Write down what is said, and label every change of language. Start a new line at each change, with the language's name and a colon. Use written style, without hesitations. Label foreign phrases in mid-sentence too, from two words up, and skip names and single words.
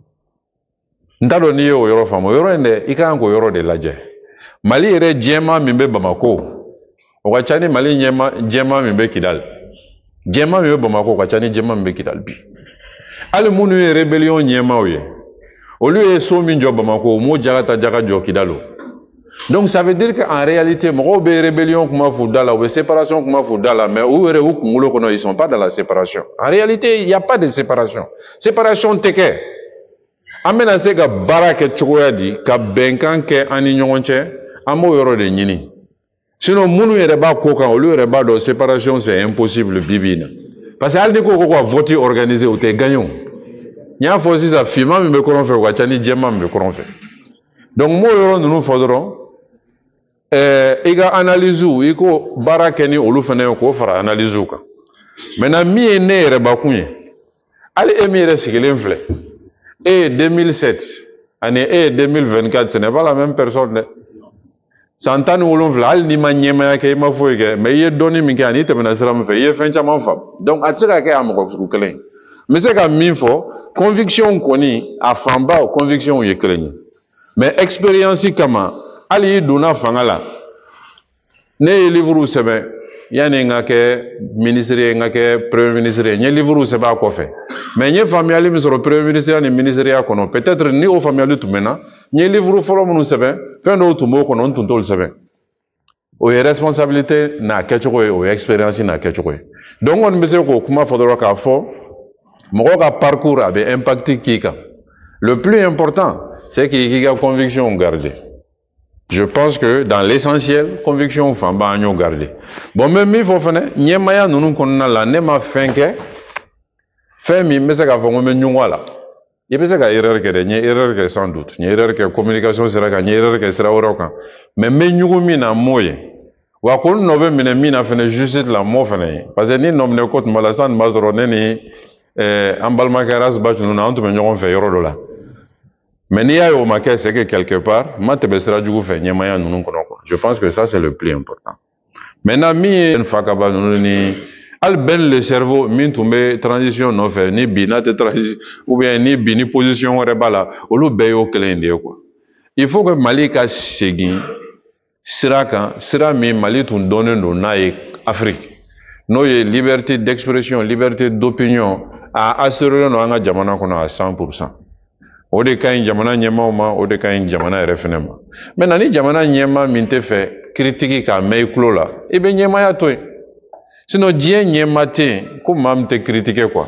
Bambara: n t'a dɔn n'i ye o yɔrɔ faamu o yɔrɔ in dɛ i kan k'o yɔrɔ de lajɛ Mali yɛrɛ jɛman min bɛ Bamako o ka ca ni Mali jɛman min bɛ Kidal jɛman min bɛ Bamako o ka ca ni jɛman min bɛ Kidal bi hali minnu ye rébellion ɲɛmaaw ye olu ye so min jɔ Bamako o m'o jaga jɔ Kidal o
French: donc ça veut dire qu'en réalité
Bambara: mɔgɔw bɛ rébellion kuma f'u da la u bɛ séparation kuma f'u da la mais u yɛrɛ u kunkolo kɔnɔ
French: ils sont pas dans la séparation en réalité il y a pas de séparation
Bambara: tɛ kɛ an bɛna se ka baara kɛ cogoya di ka bɛnkan kɛ an ni ɲɔgɔn cɛ an b'o yɔrɔ de ɲini sinon minnu yɛrɛ b'a ko kan olu yɛrɛ b'a dɔn
French: séparation c'est impossible
Bambara: bi na
French: parce que
Bambara: hali ni ko ka
French: vote organiser
Bambara: o tɛ gagné o n y'a fɔ sisan finman min bɛ kɔrɔn fɛ o ka ca ni jɛman min bɛ kɔrɔn fɛ donc n b'o yɔrɔ ninnu fɔ dɔrɔn i ka analyse i ko baara kɛ ni olu fana ye k'o fara analyse kan maintenant min ye ne yɛrɛ bakun ye hali e min yɛrɛ sigilen filɛ e ye 2007 ani e ye 2024
French: ce n'est pas la même personne
Bambara: dɛ san 17 hali n'i ma ɲɛmaya kɛ i ma foyi kɛ mais i ye dɔnni min kɛ ani i tɛmɛna sira min fɛ i ye fɛn caman faamu donc a tɛ se ka kɛ a mɔgɔ sugu kelen ye n bɛ se ka min fɔ conviction kɔni a fanba o conviction ye kelen ye
French: mais expérience
Bambara: kama hali i donna fanga la ne ye livre sɛbɛn yanni n ka kɛ ministre ye n ka kɛ
French: premier ministre
Bambara: ye n ye livre sɛbɛn a kɔfɛ mais n ye faamuyali min sɔrɔ
French: premier ministre
Bambara: ni ministeriya kɔnɔ peut-être ni o faamuyali tun bɛ n na n ye livre fɔlɔ minnu sɛbɛn fɛn dɔw tun b'o kɔnɔ n tun t'olu sɛbɛn o ye responsabilité n'a kɛcogo ye o ye expérience n'a kɛcogo ye donc n kɔni bɛ se k'o kuma fɔ dɔrɔn k'a fɔ mɔgɔw ka parcours a bɛ impact k'i kan
French: le plus important c'est
Bambara: k'i ka
French: conviction garder. Je pense que dans l'essentiel, conviction
Bambara: fanba an y'o
French: garder.
Bambara: Bon, mais min fɔ fɛnɛ ɲɛmaya ninnu kɔnɔna la ne ma fɛn kɛ fɛn min bɛ se k'a fɔ n ko n bɛ ɲugun a la i bɛ se ka erreur kɛ dɛ n ye erreur kɛ
French: sans doute
Bambara: n ye erreur kɛ communication sira kan n ye erreur kɛ sira wɛrɛw kan mais n bɛ ɲugun min na n m'o ye wa ko n nɔ bɛ minɛ min na fɛnɛ justice la n m'o fɛnɛ ye parce que ni nɔ minɛ ko tuma la san nin b'a sɔrɔ ne ni an balimakɛ Rasba ninnu an tun bɛ ɲɔgɔn fɛ yɔrɔ dɔ la. Mais n'i y'a ye o ma kɛ
French: c'est que quelque part
Bambara: ma tɛmɛ sira jugu fɛ ɲɛmaya ninnu kɔnɔ quoi.
French: Je pense que ça c'est le plus important.
Bambara: Maintenant min ye n fa kaba ninnu ni hali bɛn
French: le cerveau
Bambara: min tun bɛ transition nɔfɛ ni bi n'a tɛ transition
French: ou bien
Bambara: ni bi ni position wɛrɛ b'a la olu bɛɛ y'o kelen de ye quoi.
French: Il faut que
Bambara: Mali ka segin sira kan sira min Mali tun donnen don n'a ye Afrique n'o ye
French: liberté d'expression liberté d'opinion
Bambara: a assuré no an ka jamana kɔnɔ à 100%. O de ka ɲi jamana ɲɛmaaw ma, o de ka ɲi jamana yɛrɛ fɛnɛ ma. Maintenant ni jamana ɲɛmaa min tɛ fɛ critique k'a mɛn i tulo la, i bɛ ɲɛmaaya to yen. Sinon diɲɛ ɲɛmaa tɛ yen ko maa min tɛ
French: critiquer quoi.